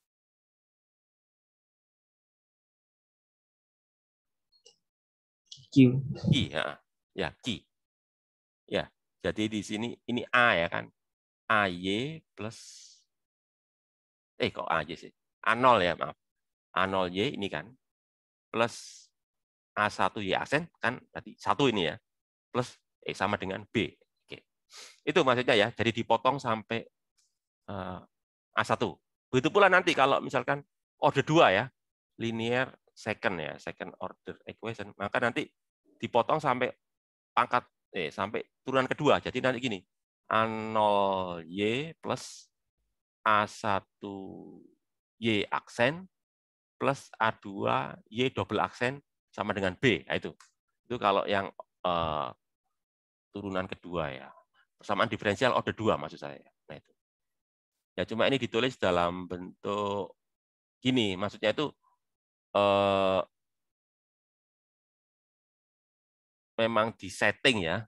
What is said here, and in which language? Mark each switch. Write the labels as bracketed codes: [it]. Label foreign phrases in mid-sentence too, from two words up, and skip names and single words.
[id] Q. Q, ya, Q. Ya, jadi di sini ini A ya kan? AY plus kok AY sih? A0 ya, maaf. A0Y ini kan plus A1Y aksen kan tadi 1 ini ya. Plus sama dengan B. Oke. Itu maksudnya ya. Jadi dipotong sampai A1. Begitu pula nanti kalau misalkan order 2 ya, [en] linear second [id] ya, [en] second order equation, [id] maka nanti dipotong sampai pangkat sampai turunan kedua. Jadi nanti gini, A0Y plus A1Y aksen plus A2Y double aksen sama dengan B. Nah, itu kalau yang turunan kedua ya. Persamaan diferensial order 2 maksud saya. Nah, itu. Ya cuma ini ditulis dalam bentuk gini, maksudnya itu memang disetting ya.